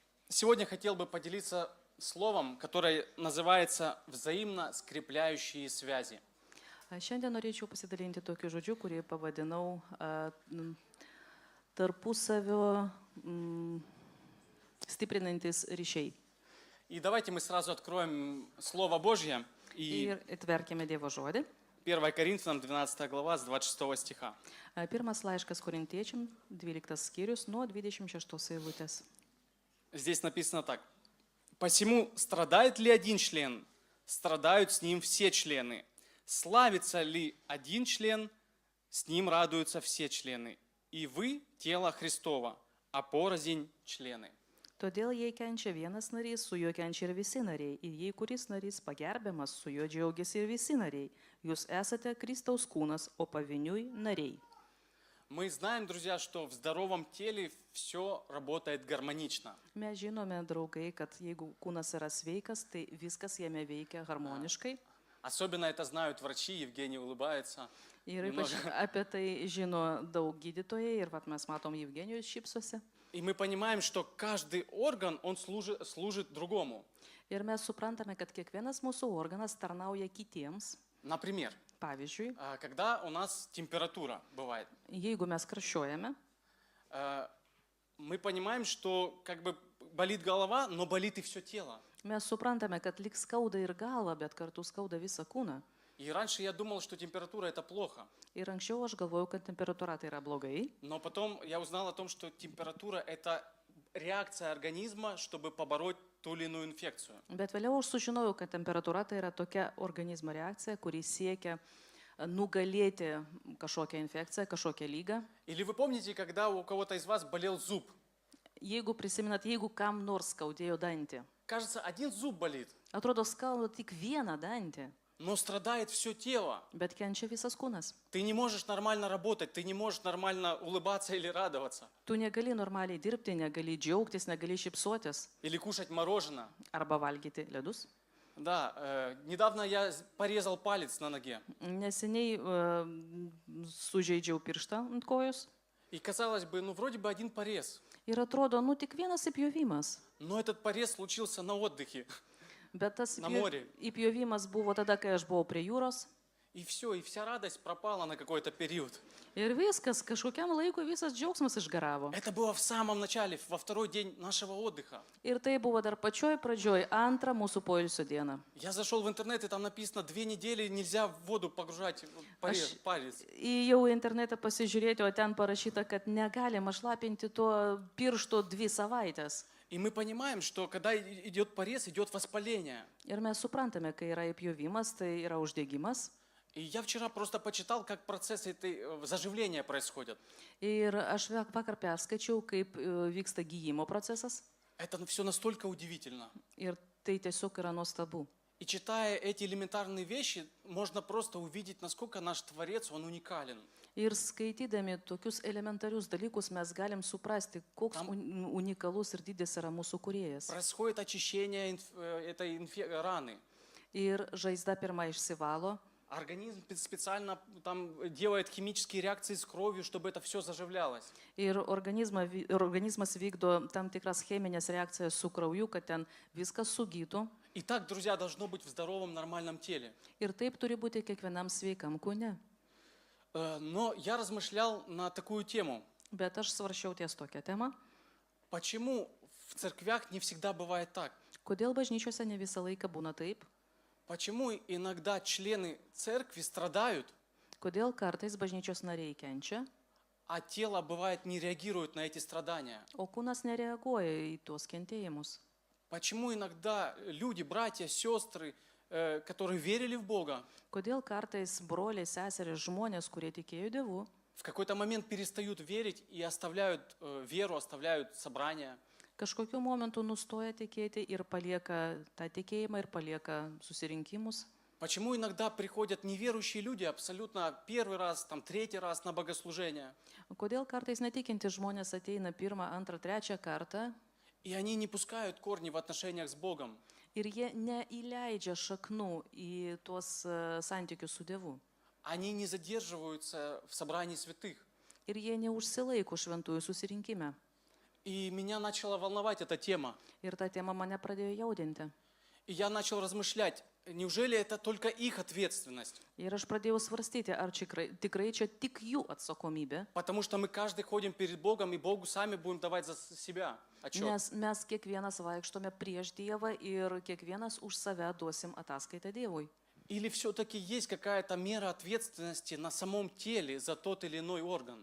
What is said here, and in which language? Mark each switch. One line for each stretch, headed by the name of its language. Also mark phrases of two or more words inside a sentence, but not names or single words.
Russian: Сегодня хотел бы поделиться словом, которое называется «взаимно скрепляющие связи».
Lithuanian: Šiandien norėčiau pasidalinti tokiu žodžiu, kurį pavadinau tarpusavio stiprinantis ryšiai.
Russian: И давайте мы сразу откроем Слово Божье. И
Lithuanian: Ir atverkime Dievo žodį.
Russian: 1 Коринфянам 12 глава с 26 стиха.
Lithuanian: Pirmas laiškas Korintiečiam, 12 skyrius, nuo 26 eilutės.
Russian: Здесь написано так. «Посему страдает ли один член, страдают с ним все члены. Славится ли один член, с ним радуются все члены. И вы – тело Христова, а порознь члены».
Lithuanian: Todėl jei kenčia vienas narys, su juo kenčia ir visi nariai. Ir jei kuris narys pagerbiamas, su juo džiaugiasi ir visi nariai. Jūs esate Kristaus kūnas, o pavieniui nariai.
Russian: Мы знаем, друзья, что в здоровом теле все работает гармонично.
Lithuanian: Mes žinome, draugai, kad jeigu kūnas yra sveikas, tai viskas jame veikia harmoniškai.
Russian: Особенно это знают врачи, Евгений улыбается.
Lithuanian: Ir ypač apie tai žino daug gydytojai ir vat mes matom Jevgenijus šypsosi.
Russian: И мы понимаем, что каждый орган, он служит другому.
Lithuanian: Ir mes suprantame, kad kiekvienas mūsų organas tarnauja kitiems.
Russian: Например,
Lithuanian: Pavyzdžiui,
Russian: когда у нас температура бывает,
Lithuanian: jeigu mes karščiuojame,
Russian: мы понимаем, что как бы болит голова, но болит и все тело.
Lithuanian: mes suprantame, kad lyg skauda ir galva, bet kartu skauda visą kūną.
Russian: И раньше я думал, что температура это плохо.
Lithuanian: Ir anksčiau aš galvojau, kad temperatūra tai yra blogai.
Russian: Но потом я узнал о том, что температура это реакция организма, чтобы побороть ту или иную инфекцию.
Lithuanian: Bet vėliau aš sužinojau, kad temperatūra tai yra tokia organizmo reakcija, kuri siekia nugalėti kažkokią infekciją, kažkokią lygą.
Russian: Или вы помните, когда у кого-то из вас болел зуб?
Lithuanian: Jeigu prisimenat, jeigu kam nors skaudėjo dantį,
Russian: Кажется, один зуб болит,
Lithuanian: atrodo skauda tik vieną dantį,
Russian: но страдает все тело.
Lithuanian: bet kenčia visas kūnas.
Russian: Ты не можешь нормально работать, ты не можешь нормально улыбаться или радоваться,
Lithuanian: Tu negali normaliai dirbti, negali džiaugtis, negali šypsotis
Russian: или кушать мороженое.
Lithuanian: arba valgyti ledus.
Russian: Да, недавно я порезал палец на ноге.
Lithuanian: Neseniai sužeidžiau pirštą ant kojos
Russian: И казалось бы, ну вроде бы один порез,
Lithuanian: ir atrodo, nu tik vienas įpjovimas.
Russian: но этот порез случился на отдыхе.
Lithuanian: Bet tas
Russian: На море.
Lithuanian: įpjovimas buvo tada, kai aš buvau prie jūros.
Russian: И все, и вся радость пропала на какой-то период.
Lithuanian: Ir viskas, kažkokiam laikui visas džiaugsmas išgaravo.
Russian: Это было в самом начале, во второй день нашего отдыха.
Lithuanian: Ir tai buvo dar pačioj pradžioj, antrą mūsų poilsio dieną.
Russian: Я зашел в интернет, и там написано, 2 недели нельзя в воду погружать палец.
Lithuanian: Įėjau į internetą pasižiūrėti, o ten parašyta, kad negalima šlapinti to piršto 2 savaitės.
Russian: И мы понимаем, что когда идет порез, идет воспаление.
Lithuanian: Ir mes suprantame, kai yra įpjovimas, tai yra uždegimas.
Russian: И я вчера просто почитал, как процессы этой заживления происходят.
Lithuanian: Ir aš vakar perskaičiau, kaip vyksta gyjimo procesas.
Russian: Это все настолько удивительно.
Lithuanian: Ir tai tiesiog yra nuostabu.
Russian: И читая эти элементарные вещи, можно просто увидеть, насколько наш Творец, он уникален.
Lithuanian: Ir skaitydami tokius elementarius dalykus mes galim suprasti, koks unikalus ir didis yra mūsų kūrėjas.
Russian: Происходит очищение этой раны.
Lithuanian: Ir žaizda pirma išsivalo.
Russian: Организм специально там делает химические реакции с кровью, чтобы это все заживлялось.
Lithuanian: Ir organizmas vykdo tam tikras cheminės reakcijas su krauju, kad ten viskas sugytų.
Russian: И так, друзья, должно быть в здоровом, нормальном теле.
Lithuanian: Ir taip turi būti kiekvienam sveikam kūne.
Russian: Но я размышлял на такую тему.
Lithuanian: Bet aš svaršiau ties tokią temą.
Russian: Почему в церквях не всегда бывает так?
Lithuanian: Kodėl bažnyčiose ne visą laiką būna taip?
Russian: Почему иногда члены церкви страдают,
Lithuanian: Kodėl kartais bažnyčios nariai kenčia,
Russian: а тело, бывает, не реагирует на эти страдания?
Lithuanian: o kūnas nereaguoja į tuos kentėjimus?
Russian: Почему иногда люди, братья, сестры, которые верили в Бога,
Lithuanian: Kodėl kartais broliai, seserys, žmonės, kurie tikėjo Dievu,
Russian: в какой-то момент перестают верить и оставляют веру, оставляют собрания?
Lithuanian: kažkokiu momentu nustoja tikėti ir palieka tą tikėjimą ir palieka susirinkimus?
Russian: Почему иногда приходят неверующие люди абсолютно первый раз, там, третий раз на богослужение,
Lithuanian: Kodėl kartais netikinti žmonės ateina 1, 2, 3 kartą
Russian: и они не пускают корни в отношениях с Богом?
Lithuanian: ir jie neįleidžia šaknų į tuos santykius su Dievu?
Russian: Они не задерживаются в собрании святых.
Lithuanian: Ir jie neužsilaiko šventųjų susirinkime.
Russian: И меня начала волновать эта тема.
Lithuanian: Ir ta tema mane pradėjo jaudinti.
Russian: И я начал размышлять, неужели это только их ответственность?
Lithuanian: Ir aš pradėjau svarstyti, ar tikrai čia tik jų atsakomybė.
Russian: Потому что мы каждый ходим перед Богом, и Богу сами будем давать за себя отчет.
Lithuanian: Nes mes kiekvienas vaikštome prieš Dievą ir kiekvienas už save duosim ataskaitą Dievui.
Russian: Или все-таки есть какая-то мера ответственности на самом теле за тот или иной орган?